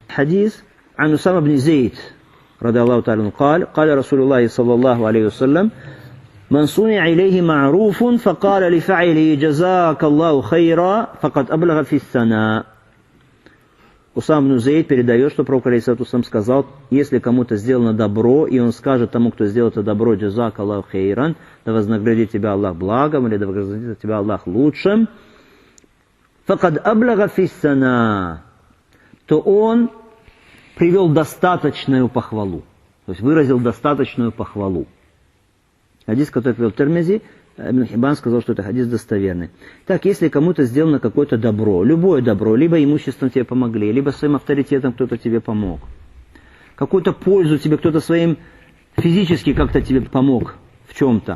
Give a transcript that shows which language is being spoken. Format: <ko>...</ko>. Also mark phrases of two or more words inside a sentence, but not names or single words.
<ar>حديث عن أسامة بن زيد رضي الله تعالى عنه قال رسول الله صلى الله عليه وسلم من صنع إليه معروف فقال لفعله جزاك الله خيرا فقد أبلغ في الثناء.</ar> <ru>Усам ибн Зейд передает, что пророк</ru> <ar>عليه الصلاة والسلام</ar> <ru>сказал, если кому-то сделано добро, и он скажет тому, кто сделал это добро,</ru> <ar>جزاك الله خيرا,</ar> <ru>да вознаградит тебя Аллах благом, или да вознаградит тебя Аллах лучшим,</ru> <ar>فقد أبلغ في الثناء,</ar> <ru>то он привел достаточную похвалу, то есть выразил достаточную похвалу. Хадис, который привел Тирмизи, Ибн Хиббан сказал, что это хадис достоверный. Так, если кому-то сделано какое-то добро, любое добро, либо имуществом тебе помогли, либо своим авторитетом кто-то тебе помог, какую-то пользу тебе кто-то своим физически как-то тебе помог в чем-то.</ru>